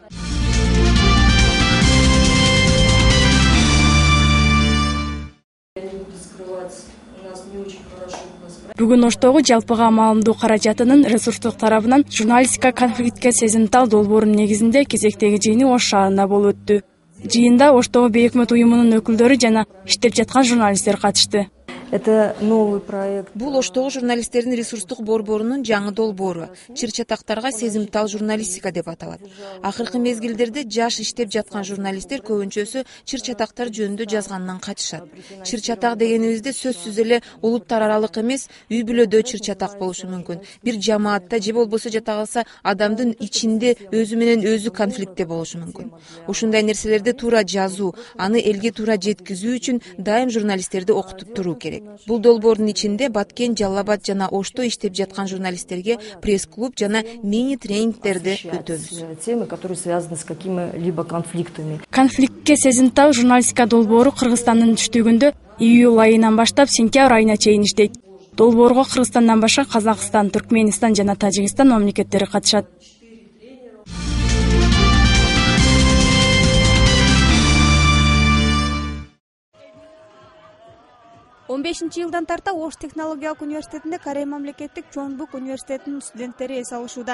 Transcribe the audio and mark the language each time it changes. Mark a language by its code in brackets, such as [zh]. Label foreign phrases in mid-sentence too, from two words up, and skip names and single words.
[ky] Бүгүн Оштогу жалпыга маалымдоо каражатынын ресурстук тарабынан журналистика конфликтке сезимтал долбоорунун негизинде кезектеги жыйыны Ош шаарында болуп өттү. Жыйында Оштогу бейөкмөт уюмунун өкүлдөрү жана иштеп жаткан журналисттер катышты. [ru] Это новый проект. [ky] Бул Оштогу журналисттердин ресурстук борборунун жаңы долбоору. Чыр-чатактарга сезимтал журналистика деп аталат. Акыркы мезгилдерде жаш иштеп жаткан журналисттер көбүнчөсү чыр-чатактар жөнүндө жазгандан качышат. Чыр-чатак дегенибизде сөзсүз эле улуттар аралык эмес, үй бүлөдө чыр-чатак болушу мүмкүн. Бир жамаатта же болбосо жата калса адамдын ичинде өзү менен өзү конфликтте болушу мүмкүн. Ушундай нерселерди туура жазуу, аны элге туура жеткизүү үчүн дайым журналисттерди окутуп туруу керек. Бул долбоордун ичинде Баткен, Жалал Абад жана Ошто иштеп жаткан журналисттерге пресс-клуб жана мини-тренингтерди өтөбүз. [ru] Темы, которые связаны с какими-либо конфликтами. [ky] Конфликтке сезимтал журналистика долбоору Кыргызстандын түштүгүндө июль айынан баштап сентябрь айына чейин иштейт. Долбоорго Кыргызстандан башка Казакстан, Түркмөнстан жана Тажикстан мамлекеттери катышат. 15-жылдан тарта Ош технологиялык университетинде Корей мамлекеттик Чонбук университетинин студенттери эс алышууда.